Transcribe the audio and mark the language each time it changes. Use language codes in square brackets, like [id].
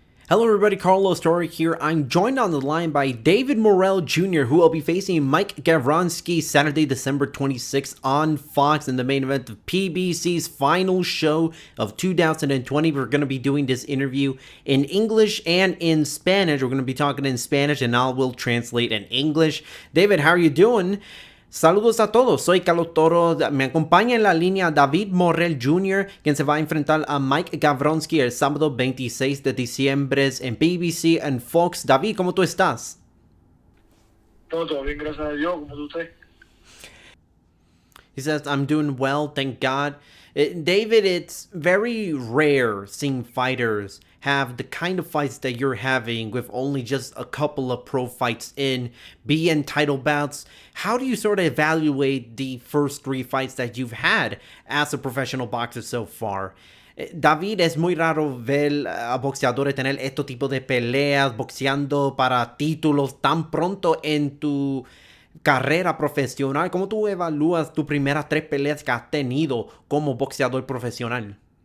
[en] Hello everybody, Carlos Toro here. I'm joined on the line by David Morrell Jr., who will be facing Mike Gavronski Saturday, December 26th on Fox in the main event of PBC's final show of 2020. We're going to be doing this interview in English and in Spanish. We're going to be talking in Spanish and I will translate in English. David, how are you doing? [es] Saludos a todos, soy Carlos Toro, me acompaña en la línea David Morrell Jr., quien se va a enfrentar a Mike Gavronski el sábado 26 de diciembre en PBC en Fox. David, ¿cómo tú estás? Todo bien, gracias a Dios, ¿cómo tú estás? [en] He says, I'm doing well, thank God. David, it's very rare seeing fighters have the kind of fights that you're having with only just a couple of pro fights be in title bouts. How do you sort of evaluate the first three fights that you've had as a professional boxer so far? [es] David, es muy raro ver a boxeadores tener este tipo de peleas, boxeando para títulos tan pronto en tu carrera profesional. ¿Cómo tú evalúas tus primeras tres peleas que has tenido como boxeador profesional?